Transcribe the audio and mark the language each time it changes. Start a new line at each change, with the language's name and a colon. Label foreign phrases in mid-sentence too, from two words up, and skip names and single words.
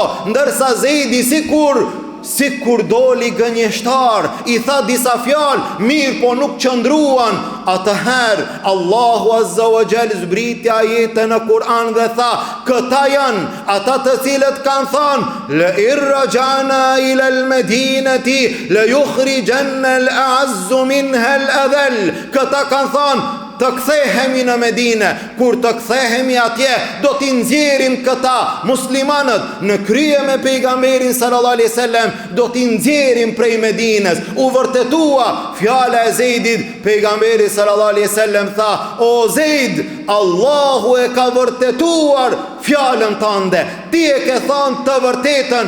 Albanian: Ndërsa Zeidi sikur doli gënjeshtar, i tha disa fjalë, mirë po nuk qëndruan. Atëherë Allahu
Arabic: عز وجل
Albanian: zbriti ajete në Kur'an dhe tha: këta janë ata të cilët kanë thënë:
Arabic: لئن رجعنا إلى المدينة ليخرجن الأعز منها الأذل.
Albanian: Këta kanë thënë: të kthehemi në Medinë. Kur të kthehemi atje, do t'i nxjerrim këta muslimanët në krye me pejgamberin
Arabic: صلى الله عليه وسلم,
Albanian: do t'i nxjerrim prej Medinës. U vërtetua fjala e Zeidit. Pejgamberi
Arabic: صلى الله عليه وسلم
Albanian: tha: o Zeid, Allahu e ka vërtetuar fjalën tënde, ti e ke thënë të vërtetën.